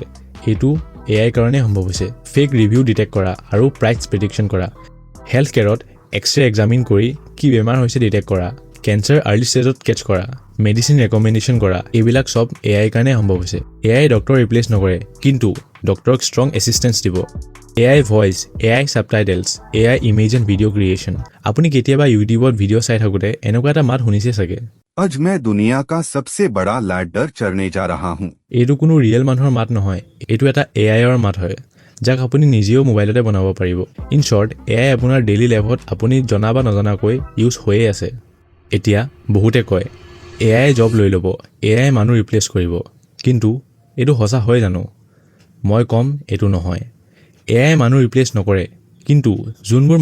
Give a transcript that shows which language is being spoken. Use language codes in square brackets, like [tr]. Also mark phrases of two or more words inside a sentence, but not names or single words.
[as] এইটো AI কাৰণে সম্ভৱ হৈছে [en] fake review detect [as] কৰা আৰু [en] price prediction [as] কৰা [en] health careত X-ray examine [as] কৰি কি বেমাৰ হৈছে ডিটেক্ট কৰা [en] cancer early stageত catch [as] কৰা [en] medicine recommendation [as] কৰা এইবিলাক চব AI কাৰণে সম্ভৱ হৈছে [en] AI doctor replace [as] নকৰে কিন্তু [en] doctorক strong assistance [as] দিব [en] AI voice AI subtitles AI image and video creation [as] আপুনি কেতিয়াবা ইউটিউবত ভিডিঅ' চাই থাকোঁতে এনেকুৱা এটা মাত শুনিছে চাগে [hi] आज मैं दुनिया का सबसे बड़ा लैडर चढ़ने जा रहा हूँ [as] এইটো কোনো ৰিয়েল মানুহৰ মাত নহয় এইটো এটা AIৰ মাত হয় যাক আপুনি নিজেও মোবাইলতে বনাব পাৰিব [en] in short AI [as] আপোনাৰ [en] daily lifeত [as] আপুনি জনা বা নজনাকৈ ইউজ হৈয়ে আছে এতিয়া বহুতে কয় [en] AI job [as] লৈ ল'ব AI মানুহ ৰিপ্লেচ কৰিব কিন্তু এইটো সঁচা হয় জানো মই ক'ম এইটো নহয় AI মানুহ ৰিপ্লেচ নকৰে কিন্তু যোনবোৰ